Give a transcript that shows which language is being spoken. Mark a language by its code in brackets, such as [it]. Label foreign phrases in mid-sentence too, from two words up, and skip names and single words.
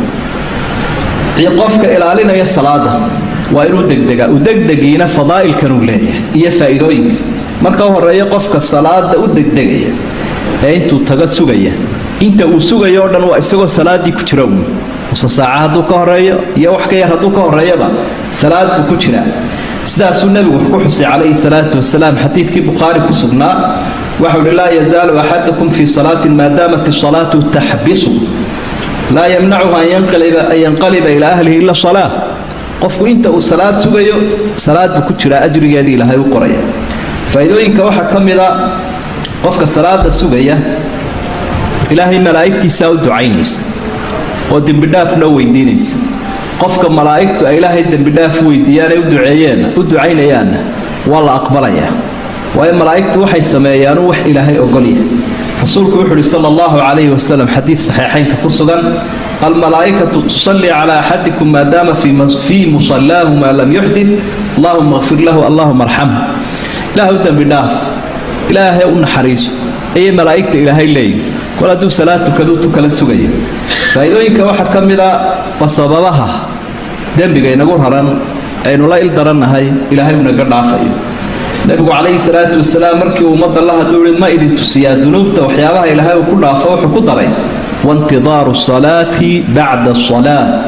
[so] qofka ilaalinaya salaada waa inuu degdegiina fadaa'ilkan uu leeyahay iyo faa'iidooyinka marka horeeyo qofka salaada u degdegaya ee intuu taga sugaya inta uu sugayo dhan waa isagoo salaadii ku jira saacad uu ka horeeyo iyo wax ka yar haduu ka horeeyaba salaad buu ku jira sidaas uu nabigu ku xusay [ar] عليه الصلاة والسلام [so] xadiidkii Bukhari ku sugnaa waxa uu [ar] لا يزال أحدكم في صلاة ما دامت الصلاة تحبسه لا يمنعه أن ينقلب إلى أهله إلا صلاة [so] qofku inta uu salaad sugayo salaad buu ku jira ajrigeedii Ilaahay u qoraya faa'iidooyinka waxa kamida qofka salaada sugaya Ilaahay malaa'iktiisa u ducaynaysa oo dambi dhaafna weydiinaysa qofka malaa'iktu ay Ilaahay dambi dhaaf weydiiyaan u ducaynayaan wala aqbalaya way malaa'iktu waxay sameeyaan wax Ilaahay ogol yahay rasuulku wuxuu [ar] صلى الله عليه وسلم [so] xadiis saxiixaynka ku sugan [ar] الملائكة تصلي على أحدكم ما دام في مصلاه ما لم يحدث اللهم اغفر له اللهم ارحمه [so] Ilaahay dambi dhaaf Ilaahay u naxariiso ay malaa'iktu Ilaahay leeyahay wala du salaatu kadu kala sugaya faa'iidooyinka waxa kamida sababaha dambiga inagu raran aynu la il daranahay Ilaahay uu naga dhaafayo nabigu [ar] عليه الصلاة والسلام [so] markii ummadda la hadlay ma idin tusiyaa dunuubta waxyaabaha Ilaahay uu ku dhaafo wuxuu ku daray [ar] وانتظار الصلاة بعد الصلاة